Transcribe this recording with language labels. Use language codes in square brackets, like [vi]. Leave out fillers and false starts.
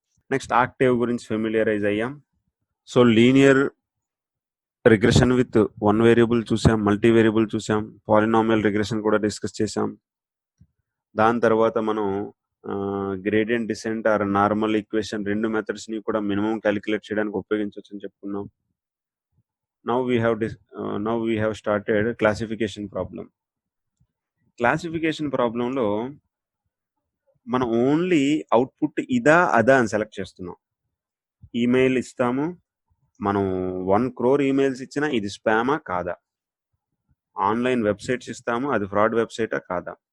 [te] Next Octave గురించి familiarise అయ్యాం. So linear regression with 1 variable చూసాం, మల్టీ వేరియబుల్ చూసాం, పాలినామియల్ రిగ్రెషన్ కూడా డిస్కస్ చేసాం. దాని తర్వాత మనం gradient decent are normal equation 2 మెథడ్స్‌ని కూడా మినిమం క్యాలిక్యులేట్ చేయడానికి ఉపయోగించొచ్చని చెప్పుకున్నాం. [en] Now we have started classification problem. [te] Classification ప్రాబ్లంలో మనం ఓన్లీ అవుట్పుట్ ఇదా అదా అని సెలెక్ట్ చేస్తున్నాం. ఈమెయిల్ ఇస్తాము. మనం 1 crore ఈమెయిల్స్ ఇచ్చినా ఇది స్పామా కాదా? ఆన్లైన్ వెబ్సైట్స్ ఇస్తాము, అది ఫ్రాడ్ వెబ్సైటా కాదా?